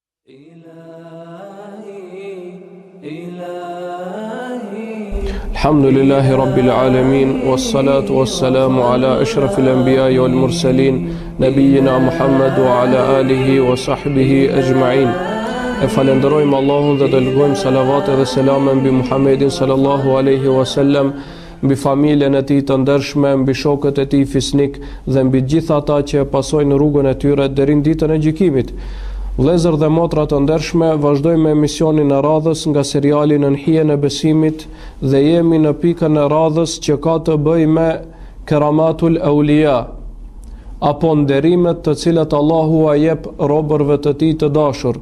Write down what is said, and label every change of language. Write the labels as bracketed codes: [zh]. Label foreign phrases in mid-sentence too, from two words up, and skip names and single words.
[ar] الحمد لله رب العالمين، والصلاة والسلام على أشرف الأنبياء والمرسلين، نبينا محمد وعلى آله وصحبه أجمعين. [sq] E falenderojmë Allahun dhe dërgojmë salavat dhe selame mbi Muhammedin [ar] صلى الله عليه وسلم, [sq] mbi familjen e tij të ndershme, mbi shokët e tij fisnik dhe mbi gjithë ata që e pasojnë rrugën e tyre deri në ditën e gjykimit. Vëllezër dhe motra të ndershme, vazhdojmë me emisionin e radhës nga seriali Në hijen e besimit dhe jemi në pikën e radhës që ka të bëjë me [ar] كرامات الأولياء, [sq] apo nderimet të cilat Allahu a jep robërve të tij të dashur.